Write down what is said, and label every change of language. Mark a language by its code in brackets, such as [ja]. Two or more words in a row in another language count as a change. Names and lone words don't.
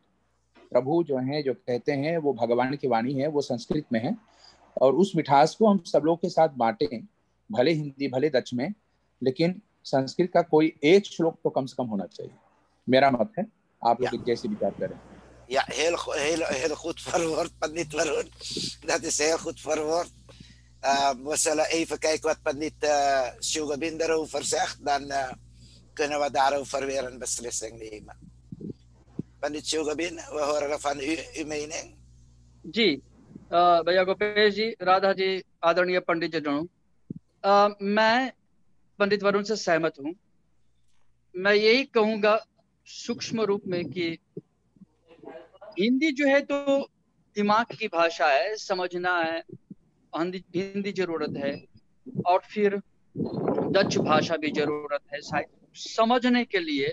[hi] प्रभु जो हैं, जो कहते हैं, वो भगवान की वाणी है, वो संस्कृत में है। और उस मिठास को हम सब लोग के साथ बांटें, भले हिंदी भले डच में, लेकिन संस्कृत का कोई एक श्लोक तो कम से कम होना चाहिए। मेरा मत है, आप लोग कैसे विचार करें? [nl] Ja, heel goed verwoord, Pandit Varun. Dat is heel goed verwoord. We zullen even kijken wat Pandit Shugabin erover zegt. Dan kunnen we daarover weer een beslissing nemen. Pandit Shugabin, we horen van uw mening. [hi] जी, भैया गोपेश जी, राधा जी, आदरणीय पंडित जी, मैं पंडित वरुण से सहमत हूँ। मैं यही कहूँगा सूक्ष्म रूप में कि हिंदी जो है तो दिमाग की भाषा है, समझना है, हिंदी जरूरत है, और फिर डच भाषा भी जरूरत है शायद समझने के लिए।